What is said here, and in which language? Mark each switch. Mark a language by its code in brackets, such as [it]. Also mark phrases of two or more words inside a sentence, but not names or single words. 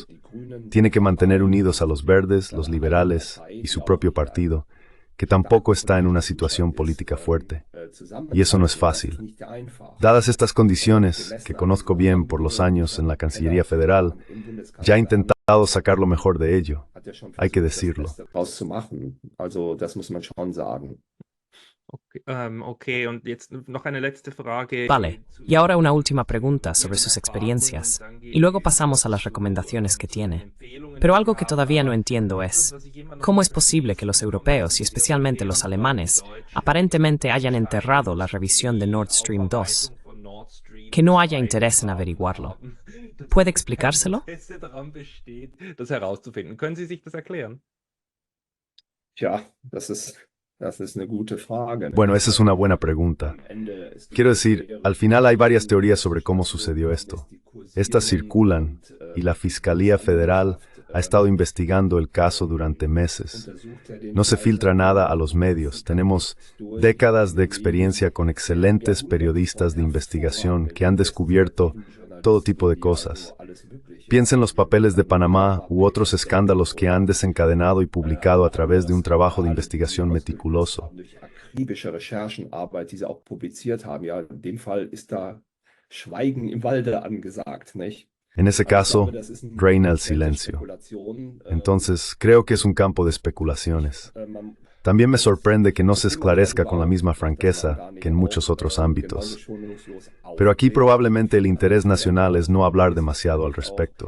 [es] Tiene que mantener unidos a los verdes, los liberales y su propio partido, que tampoco está en una situación política fuerte. Y eso no es fácil. Dadas estas condiciones, que conozco bien por los años en la Cancillería Federal, ya he intentado sacar lo mejor de ello. Hay que decirlo. [de] Okay, und jetzt noch eine letzte Frage. [es] Vale, y ahora una última pregunta sobre sus experiencias, y luego pasamos a las recomendaciones que tiene. Pero algo que todavía no entiendo es, ¿cómo es posible que los europeos, y especialmente los alemanes, aparentemente hayan enterrado la revisión de Nord Stream 2? Que no haya interés en averiguarlo. ¿Puede explicárselo? [de] Das herauszufinden. Können Sie sich das erklären? Ja, das ist eine gute Frage. [es] Bueno, esa es una buena pregunta. Quiero decir, al final hay varias teorías sobre cómo sucedió esto. Estas circulan y la Fiscalía Federal ha estado investigando el caso durante meses. No se filtra nada a los medios. Tenemos décadas de experiencia con excelentes periodistas de investigación que han descubierto todo tipo de cosas. Piensa en los papeles de Panamá u otros escándalos que han desencadenado y publicado a través de un trabajo de investigación meticuloso. [de] Akribische Recherchenarbeit, die sie auch publiziert haben. Ja, in dem Fall ist da Schweigen im Walde angesagt, nicht? [es] En ese caso, reina el silencio. Entonces, creo que es un campo de especulaciones. También me sorprende que no se esclarezca con la misma franqueza que en muchos otros ámbitos. Pero aquí probablemente el interés nacional es no hablar demasiado al respecto.